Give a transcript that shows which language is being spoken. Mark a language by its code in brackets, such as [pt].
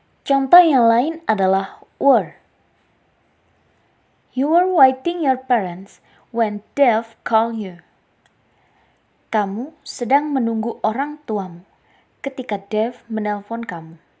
[id] Contoh yang lain adalah were. [en] You were waiting your parents when Dave called you. [id] Kamu sedang menunggu orang tuamu ketika Dave menelpon kamu.